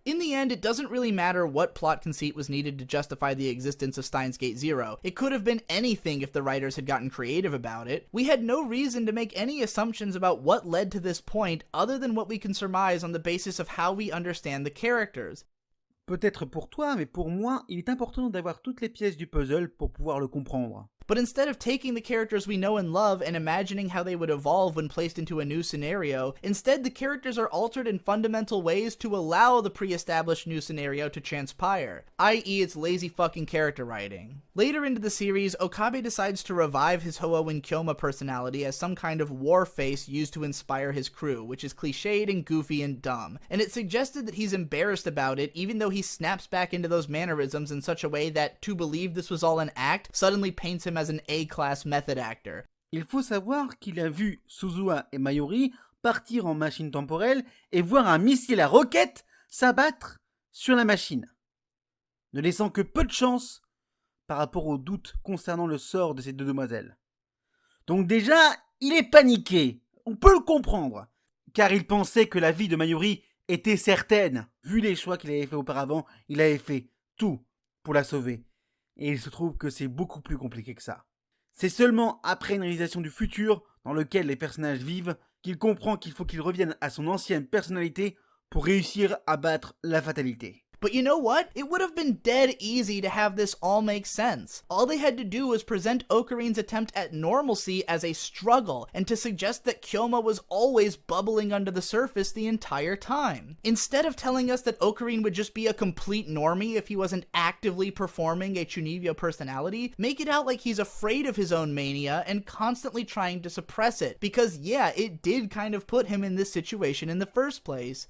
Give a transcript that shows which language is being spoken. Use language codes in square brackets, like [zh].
[en] In the end, it doesn't really matter what plot conceit was needed to justify the existence of Steins Gate Zero. It could have been anything if the writers had gotten creative about it. We had no reason to make any assumptions about what led to this point other than what we can surmise on the basis of how we understand the characters. [fr] Peut-être pour toi, mais pour moi, il est important d'avoir toutes les pièces du puzzle pour pouvoir le comprendre. [en] But instead of taking the characters we know and love and imagining how they would evolve when placed into a new scenario, instead the characters are altered in fundamental ways to allow the pre-established new scenario to transpire, i.e. it's lazy fucking character writing. Later into the series, Okabe decides to revive his Ho-Oh and Kyoma personality as some kind of war face used to inspire his crew, which is cliched and goofy and dumb, and it's suggested that he's embarrassed about it even though he snaps back into those mannerisms in such a way that to believe this was all an act suddenly paints him as an A-class method actor. [fr] Il faut savoir qu'il a vu Suzuha et Mayuri partir en machine temporelle et voir un missile à roquette s'abattre sur la machine, ne laissant que peu de chance par rapport aux doutes concernant le sort de ces deux demoiselles. Donc déjà, il est paniqué, on peut le comprendre, car il pensait que la vie de Mayuri était certaine. Vu les choix qu'il avait fait auparavant, il avait fait tout pour la sauver. Et il se trouve que c'est beaucoup plus compliqué que ça. C'est seulement après une réalisation du futur, dans lequel les personnages vivent, qu'il comprend qu'il faut qu'il revienne à son ancienne personnalité pour réussir à battre la fatalité. [en] But you know what? It would have been dead easy to have this all make sense. All they had to do was present Okarin's attempt at normalcy as a struggle, and to suggest that Kyoma was always bubbling under the surface the entire time. Instead of telling us that Okarin would just be a complete normie if he wasn't actively performing a Chunibyo personality, make it out like he's afraid of his own mania and constantly trying to suppress it, because yeah, it did kind of put him in this situation in the first place.